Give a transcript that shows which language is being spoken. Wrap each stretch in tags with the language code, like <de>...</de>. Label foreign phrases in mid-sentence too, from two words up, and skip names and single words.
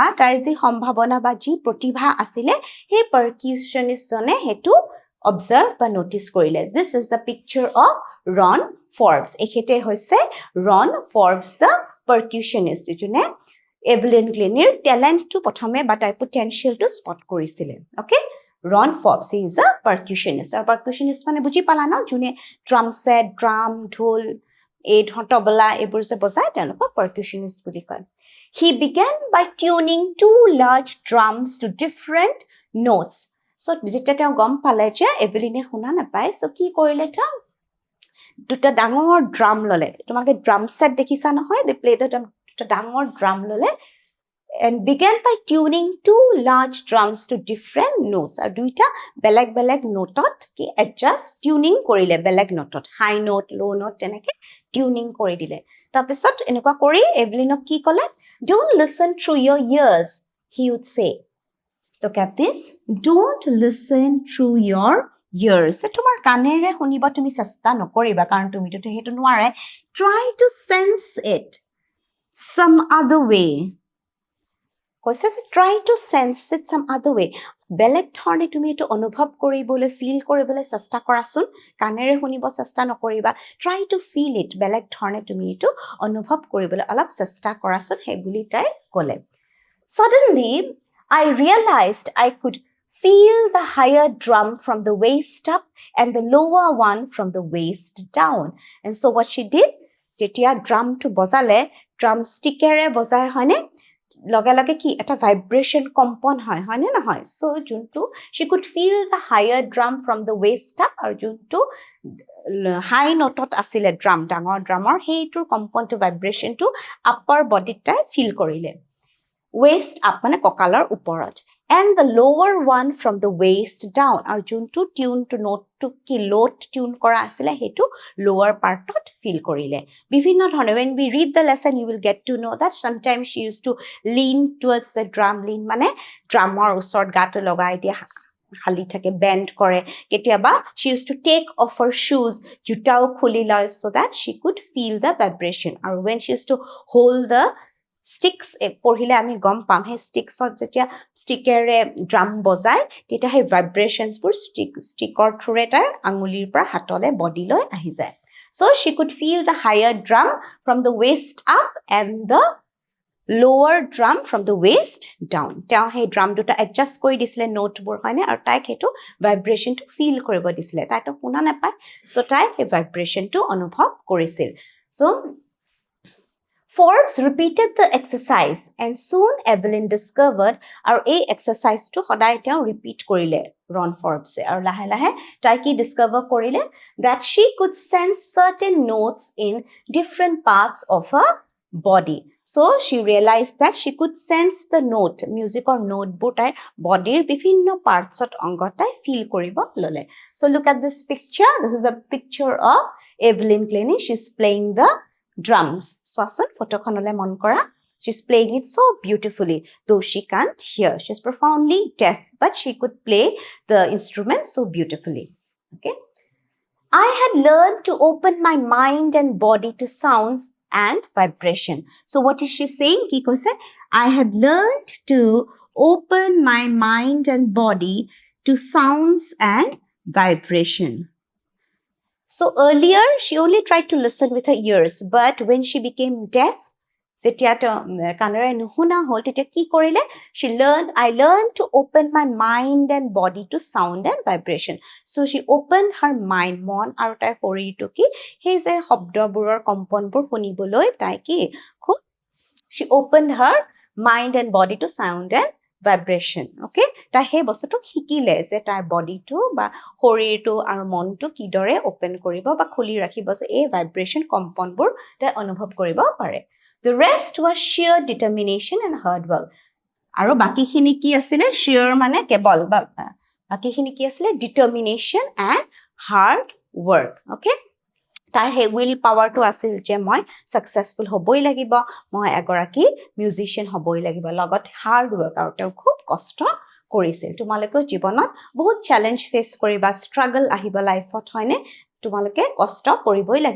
<as>তাইৰ যি সম্ভাৱনা বা যি প্ৰতিভা আছিল হে percussionist জনে হেতু observe বা notice কৰিলে</as> <en>this is the picture</en> <as>of Ron Forbes এখেতে হৈছে Ron Forbes</as> <en>the percussionist</en> <as>jone Evelyn Glennieৰ</as> <en>talent to</en> <as>প্ৰথমে বা তাইৰ</as> <en>potential to spot</en> <as>কৰিছিল</as> <en>okay Ron Forbes he is a percussionist</en> <as>আৰু percussionist মানে বুজি পালা না jone</as> <en>drum set drum</en> <as>ঢোল এই তবলা এবোৰ যে বজায় তেওঁলোকক percussionist বুলি কয়</as> <en>He began by tuning two large drums to different notes. So,</en> <as>যেতিয়া তেওঁ গম পালে যে এভেলিনে শুনা নাপায় so কি কৰিলে তেওঁ দুটা ডাঙৰ ড্ৰাম ললে তোমাকে ড্ৰাম সেট দেখিছা নহয়</as> <en>they play the</en> <as>দুটা ডাঙৰ ড্ৰাম ললে</as> <en>and began by tuning two large drums to different notes</en> <as>আৰু দুইটা বেলেগ নোটত কি</as> <en>adjust tuning</en> <as>কৰিলে বেলেগ নোটত</as> <en>high note low note</en> <as>তেনেকে tuning কৰি দিলে তাৰপিছত এনেকুৱা কৰি এভেলিনক কি ক'লে</as> <en>Don't listen through your ears, he would say. Look at this. Don't listen through your ears.</en> <as>তোমাৰ কাণেৰে শুনিব তুমি চেষ্টা নকৰিবা কাৰণ তুমিতো সেইটো নোৱাৰে.</as> <en>Try to sense it some other way.</en> <as>কৈছে যে</as> <en>try to sense it some other way.</en> <as>বেলেগ ধৰণে তুমি এইটো অনুভৱ কৰিবলৈ, ফিল কৰিবলৈ চেষ্টা কৰাচোন. কাণেৰে শুনিব চেষ্টা নকৰিবা.</as> <en>Try to feel it.</en> <as>বেলেগ ধৰণে তুমি এইটো অনুভৱ কৰিবলৈ অলপ চেষ্টা কৰাচোন, সেইবুলি তাই ক'লে.</as> <en>Suddenly, I realized I could feel the higher drum from the waist up and the lower one from the waist down. And so what she did,</en> <as>যেতিয়া ড্ৰামটো বজালে,</as> <en>drum stickেৰে</en> <as>বজাই হয়নে, লগে লগে কি এটা ভাইব্ৰেশ্যন কম্পন হয় হয়নে নহয়? So যোনটো</as> <en>she could feel the higher drum from the waist up</en> <as>আৰু যোনটো</as> <en>high noteত</en> <as>আছিলে ড্ৰাম, ডাঙৰ ড্ৰামৰ, সেইটোৰ কম্পনটো ভাইব্ৰেশ্যনটো</as> <en>upper bodyত</en> <as>তাই ফিল কৰিলে.</as> <en>Waist up</en> <as>মানে কঁকালৰ ওপৰত.</as> <en>And the lower one from the waist down.</en> <as>আৰু যোনটো টিউনটো নোটটো কি লোত টিউন কৰা আছিলে সেইটো</as> <en>lower partত</en> <as>ফিল কৰিলে. বিভিন্ন ধৰণে</as> <en>when we read the lesson you will get to know that sometimes she used to lean towards the drum.</en> <as>Lean মানে ড্ৰামৰ ওচৰত গাটো লগাই দিয়া হালি থাকে, বেণ্ড কৰে.</as> <en>কেতিয়াবা she used to take off her shoes,</en> <as>জোতাও খুলি লয়</as> <en>so that she could feel the vibration. আৰু when she used to hold the sticks,</en> <as>পঢ়িলে আমি গম পাম সেই ষ্টিক্সত যেতিয়া ষ্টিকেৰে ড্ৰাম বজায় তেতিয়া সেই ভাইব্ৰেশ্যনছবোৰ</as> <en>stickৰ throughৰে</en> <as>তাৰ আঙুলিৰ পৰা হাতলে বডিলৈ আহি যায়.</as> <en>So she could feel the higher drum from the waist up and the lower drum from the waist down.</en> <as>তেওঁ সেই ড্ৰাম দুটা এডজাষ্ট কৰি দিছিলে নোটবোৰ হয়নে, আৰু তাইক সেইটো ভাইব্ৰেশ্যনটো ফিল কৰিব দিছিলে. তাইতো শুনা নাপায়, চ' তাই সেই ভাইব্ৰেশ্যনটো অনুভৱ কৰিছিল.</as> <en>So Forbes repeated the exercise and soon Evelyn discovered</en> <as>আৰু এই এক্সাৰচাইজটো সদায় তেওঁ ৰিপিট কৰিলে Ron Forbes আৰু লাহে লাহে তাই কি ডিস্কভাৰ কৰিলে</as> <en>that she could sense certain notes in different parts of her body. So she realized that she could sense the note, musical noteবোৰ</en> <as>তাইৰ বডিৰ বিভিন্ন পাৰ্টছত অংগ তাই ফিল কৰিব ল'লে.</as> <en>So look at this picture. This is a picture of Evelyn Glennie. She's playing the drums.</en> <as>চোৱাচোন ফটোখনলৈ মন কৰা.</as> <en>She's playing it so beautifully, though she can't hear. She's profoundly deaf, but she could play the instrument so beautifully. Okay. I had learned to open my mind and body to sounds and vibration. So what is she saying?</en> <as>কি কৈছে?</as> <en>I had learned to open my mind and body to sounds and vibration. So earlier, she only tried to listen with her ears, but when she became deaf,</en> <as>যেতিয়া কাণেৰে নুশুনা হ'ল তেতিয়া কি কৰিলে?</as> <en>I learned to open my mind and body to sound and vibration. So she opened her mind,</en> <as>মন আৰু তাইৰ শৰীৰটো কি সেই যে শব্দবোৰৰ কম্পনবোৰ শুনিবলৈ তাই কি খুব</as> <en>she opened her mind and body to sound and vibration.</en> <as>Okay, তাই সেই বস্তুটো শিকিলে যে তাইৰ বডিটো বা শৰীৰটো আৰু মনটো কিদৰে ওপেন কৰিব বা খুলি ৰাখিব যে এই ভাইব্ৰেশ্যন কম্পনবোৰ তাই অনুভৱ কৰিব পাৰে.</as> <en>The rest was sheer determination and hard work.</en> <as>আৰু বাকিখিনি কি আছিলে? sheer মানে কেৱল বা বাকিখিনি কি আছিলে?</as> <en>determination and hard work.</en> <as>Okay, তাইৰ সেই</as> <en>will powerটো</en> <as>আছিল যে মই ছাকচেছফুল হ'বই লাগিব, মই এগৰাকী মিউজিচিয়ান হ'বই লাগিব, লগত</as> <en>hard work,</en> <as>আৰু তেওঁ খুব কষ্ট কৰিছিল. তোমালোকেও জীৱনত বহুত</as> <en>challenge face</en> <as>কৰিবা, ষ্ট্ৰাগল আহিব লাইফত হয়নে, তোমালোকে কষ্ট কৰিবই লাগিব.</as>